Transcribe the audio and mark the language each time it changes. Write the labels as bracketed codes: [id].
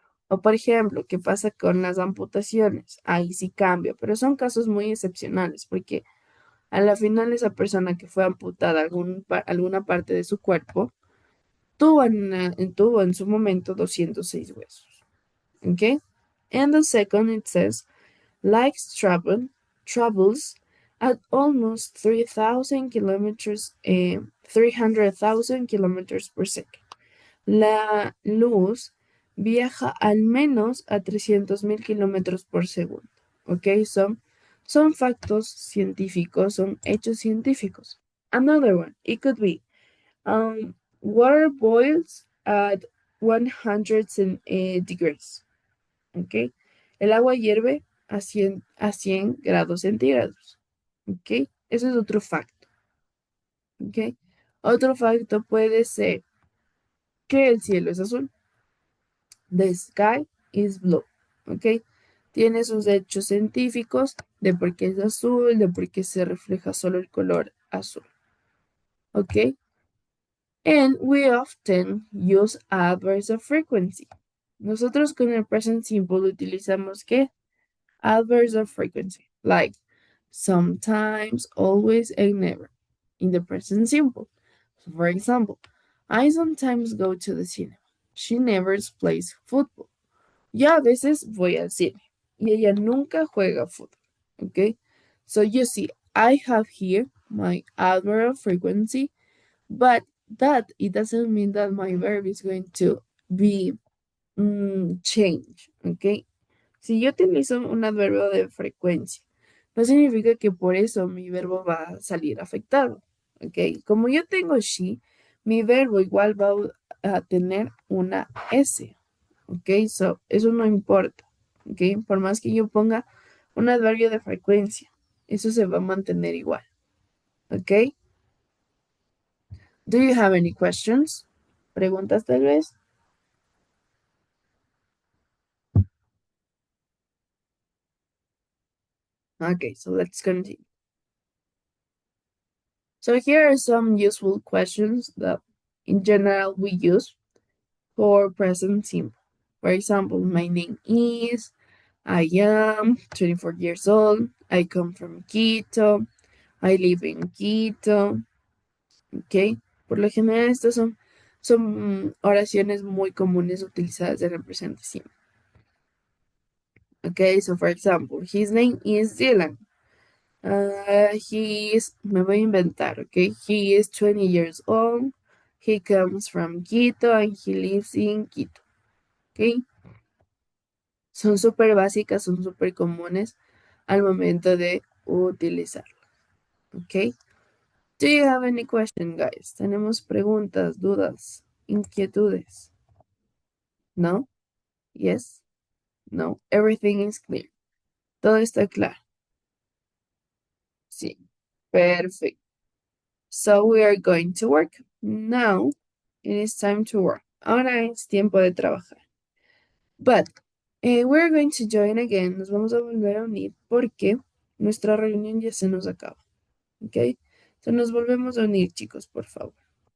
[es] O por ejemplo, ¿qué pasa con las amputaciones? Ahí sí cambia, pero son casos muy excepcionales porque a la final esa persona que fue amputada alguna parte de su cuerpo tuvo en su momento 206 huesos, ¿ok? [en] And the second it says likes travels at almost 3,000 kilometers, 300,000 kilometers per second. [es] La luz viaja al menos a 300.000 kilómetros por segundo. ¿Ok? Son factos científicos, son hechos científicos. [en] Another one, it could be water boils at 100 degrees. [es] ¿Ok? El agua hierve a 100 grados centígrados. ¿Ok? Ese es otro facto. ¿Ok? Otro facto puede ser que el cielo es azul. [en] The sky is blue. [es] ¿Ok? Tiene sus hechos científicos de por qué es azul, de por qué se refleja solo el color azul. ¿Ok? [en] And we often use adverbs of frequency. [es] Nosotros con el present simple utilizamos ¿qué? [en] Adverbs of frequency, like sometimes, always, and never, in the present simple. So for example, I sometimes go to the cinema. She never plays football. [es] Yo a veces voy al cine y ella nunca juega fútbol. [en] Okay? So you see, I have here my adverb of frequency, but that it doesn't mean that my verb is going to be change. Okay? [es] Si yo utilizo un adverbio de frecuencia, no significa que por eso mi verbo va a salir afectado. ¿Ok? Como yo tengo she, mi verbo igual va a tener una S. ¿Ok? So, eso no importa. ¿Ok? Por más que yo ponga un adverbio de frecuencia, eso se va a mantener igual. ¿Ok? [en] Do you have any questions? [es] ¿Preguntas tal vez? [en] Okay, so let's continue. So here are some useful questions that in general we use for present simple. For example, my name is, I am 24 years old, I come from Quito, I live in Quito, ¿ok? [es] Por lo general estas son oraciones muy comunes utilizadas en el presente simple. [en] Okay, so for example, his name is Dylan. [es] Me voy a inventar, [en] okay? He is 20 years old. He comes from Quito and he lives in Quito, okay? [es] Son súper básicas, son súper comunes al momento de utilizar, ok? [en] Do you have any question, guys? [es] ¿Tenemos preguntas, dudas, inquietudes? [en] No? Yes? No? Everything is clear. [es] Todo está claro. Sí. [en] Perfect. So we are going to work. Now it is time to work. [es] Ahora es tiempo de trabajar. [en] But we're going to join again. [es] Nos vamos a volver a unir porque nuestra reunión ya se nos acaba. ¿Ok? Entonces nos volvemos a unir, chicos, por favor.